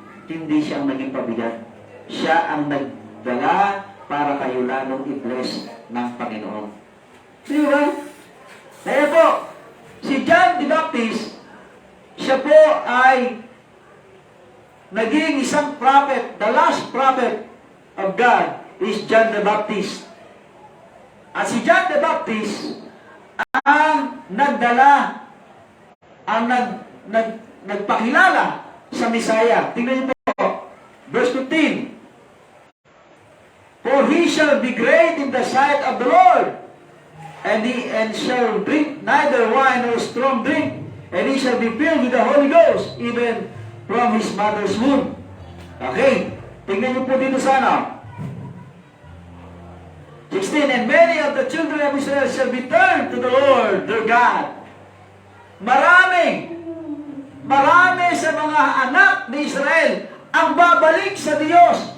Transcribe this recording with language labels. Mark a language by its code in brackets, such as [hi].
[tl] Hindi siya ang naging pabigat. Siya ang nagdala para kayo lalong i-bless ng Panginoon. Di ba? Kaya po, si John the Baptist, siya po ay naging isang prophet. [en] The last prophet of God is John the Baptist. [tl] At si John the Baptist ang nagdala, ang nagpakilala sa Messiah. Tingnan niyo po, verse 15. [en] For he shall be great in the sight of the Lord, and shall drink neither wine nor strong drink, and he shall be filled with the Holy Ghost, even from his mother's womb. [tl] Okay, tingnan niyo po dito sana. [en] 16, and many of the children of Israel shall be turned to the Lord their God. [tl] Marami sa mga anak ni Israel ang babalik sa Diyos.